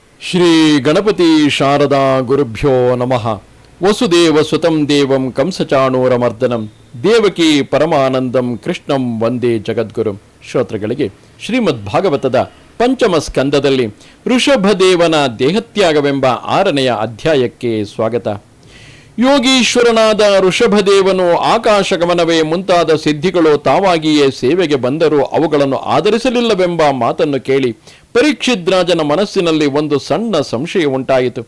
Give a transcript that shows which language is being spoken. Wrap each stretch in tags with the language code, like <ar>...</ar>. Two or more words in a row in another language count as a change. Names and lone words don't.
<sa>ಶ್ರೀ ಗಣಪತಿ ಶಾರದಾ ಗುರುಭ್ಯೋ ನಮಃ. ವಸುದೇವ ಸುತಂ ದೇವಂ ಕಂಸಚಾಣೂರಮರ್ದನಂ ದೇವಕಿ ಪರಮಾನಂದಂ ಕೃಷ್ಣಂ ವಂದೇ ಜಗದ್ಗುರುಂ.</sa> <kn>ಶ್ರೋತೃಗಳಿಗೆ ಶ್ರೀಮದ್ ಭಾಗವತದ ಪಂಚಮ ಸ್ಕಂದದಲ್ಲಿ ಋಷಭದೇವನ ದೇಹತ್ಯಾಗವೆಂಬ 6ನೆಯ ಅಧ್ಯಾಯಕ್ಕೆ ಸ್ವಾಗತ. ಯೋಗೀಶ್ವರನಾದ ಋಷಭದೇವನು ಆಕಾಶಗಮನವೇ ಮುಂತಾದ ಸಿದ್ಧಿಗಳು ತಾವಾಗಿಯೇ ಸೇವೆಗೆ ಬಂದರೂ ಅವುಗಳನ್ನು ಆಧರಿಸಲಿಲ್ಲವೆಂಬ ಮಾತನ್ನು ಕೇಳಿ ಪರೀಕ್ಷಿದ್ರಾಜನ ಮನಸ್ಸಿನಲ್ಲಿ ಒಂದು ಸಣ್ಣ ಸಂಶಯ ಉಂಟಾಯಿತು.</kn>